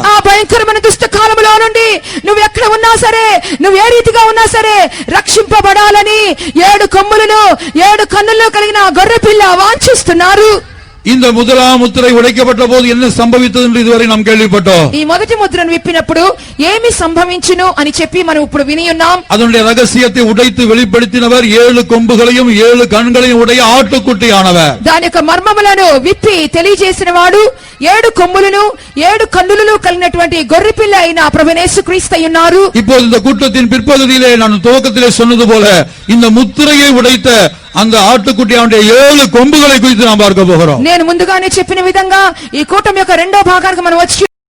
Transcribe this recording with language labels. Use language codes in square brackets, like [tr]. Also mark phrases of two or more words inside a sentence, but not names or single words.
[te] ఆ భయంకరమైన దుష్ట కాలములో నుండి నువ్వు ఎక్కడ ఉన్నా సరే, నువ్వు ఏ రీతిగా ఉన్నా సరే రక్షింపబడాలని 7 కొమ్ములను 7 కన్నులు కలిగిన గొర్రె పిల్ల వాంఛిస్తున్నారు. [ta] இந்த முதலாம் முத்திரை உடைக்கப்பட்ட போது என்ன சம்பவித்தது என்று இதுவரை நாம் கேள்விப்பட்டோம். [te] ఈ మొదటి ముద్రను విప్పినప్పుడు ఏమి సంభవించును అని చెప్పి మనం ఇప్పుడు విని ఉన్నాం. [ta] அதனுடைய ரகசியத்தை உடைத்து வெளிப்படுத்தினவர் 7 கொம்புகளையும் 7 கண்களையும் உடைய ஆட்டுக்குட்டியானவர். [te] దాని యొక్క మర్మములను విప్పి తెలియజేసిన వాడు 7 కొమ్ములను 7 కన్నులను కలిగినటువంటి గొర్రెపిల్ల అయిన ప్రభువైన యేసుక్రీస్తు ఉన్నారు. [ta] இப்போது இந்த கூட்டத்தின் பிற்பகுதியிலே நான் துவக்கத்திலே சொன்னது போல இந்த முத்திரையை உடைத்த அந்த ஆட்டுக்குட்டியானுடைய 7 கொம்புகளை குறித்து நாம் பார்க்க போகிறோம். [te] నేను ముందుగానే చెప్పిన విధంగా ఈ కూటమి యొక్క రెండో భాగానికి మనం వచ్చి